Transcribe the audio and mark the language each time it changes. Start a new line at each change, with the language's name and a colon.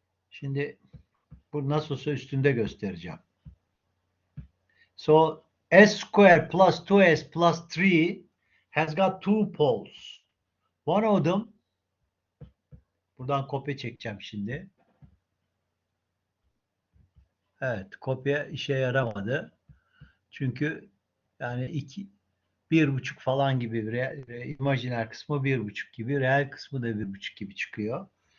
Turkish: Şimdi bu nasılsa üstünde göstereceğim.
English: So s squared plus 2s plus 3 has got two poles. One of them,
Turkish: buradan kopya çekeceğim şimdi. Evet, kopya işe yaramadı. Çünkü yani 1,5 falan gibi, imajiner kısmı 1,5 gibi, reel kısmı da 1,5 gibi çıkıyor.